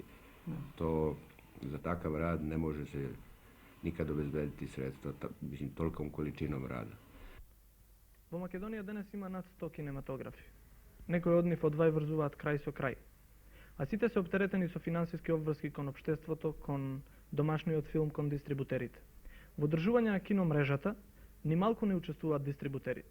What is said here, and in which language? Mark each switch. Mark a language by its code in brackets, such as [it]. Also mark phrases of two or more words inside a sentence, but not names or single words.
[sr] To za takav rad ne može se nikad obezbediti sredstva, mislim, tolikom količinom rada. [mk] Во Македонија денес има над 100 кинематографи. Некои од нив одвајврзуваат крај со крај. А сите се оптеретени со финансиски обврски кон општеството, кон домашниот филм, кон дистрибутерите. Во одржување на киномрежата, ни малку не учествуваат дистрибутерите.